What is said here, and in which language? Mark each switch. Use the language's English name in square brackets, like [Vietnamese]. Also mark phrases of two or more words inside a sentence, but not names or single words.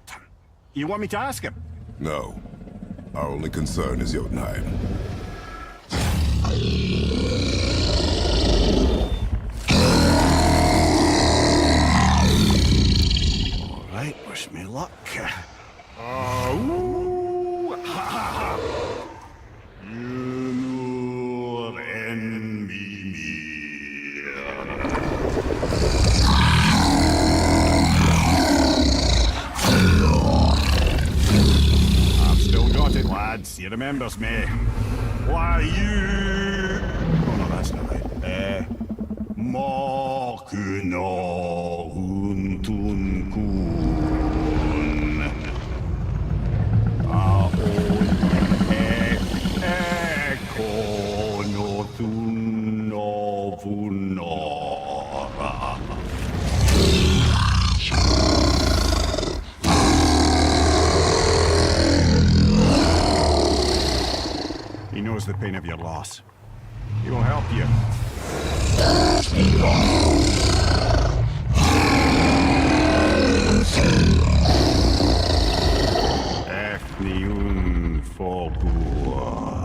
[English] You want me to ask him? No. Our only concern is Jotunheim. All right, wish me luck. Ooh, ha, ha, ha. Nur en Mimir. I've still got it, lads. He remembers me. Why you? Oh no, that's not right. Mokuno huntun kun. Ekono tunno vunora. He knows the pain of your loss. He will help you. Efniun Fogur.